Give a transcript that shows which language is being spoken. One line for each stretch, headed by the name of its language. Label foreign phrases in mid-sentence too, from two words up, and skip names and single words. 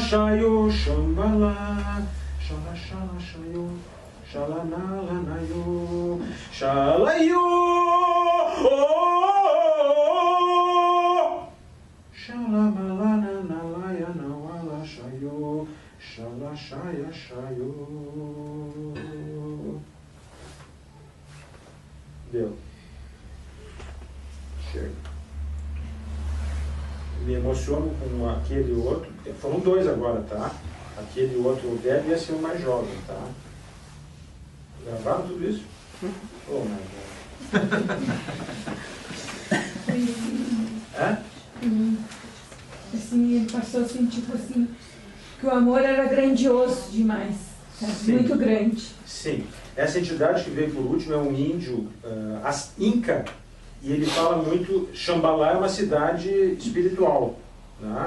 Portuguese: shayo shambhala, shala shala shayo, shala nala nayo, shalayo, shala malana nalaya nawala shayo, shala shaya shayo. Deu. Chega. Me emociono com aquele outro, foram dois agora, tá? Aquele outro velho ia ser o mais jovem, tá? Gravaram tudo isso?
English: Oh, my God.
Portuguese: Assim, ele passou assim, tipo assim, que o amor era grandioso demais, sabe? Muito grande. Sim. Essa entidade que veio por último é um índio Inca, e ele fala muito, Shambhala é uma cidade espiritual, né?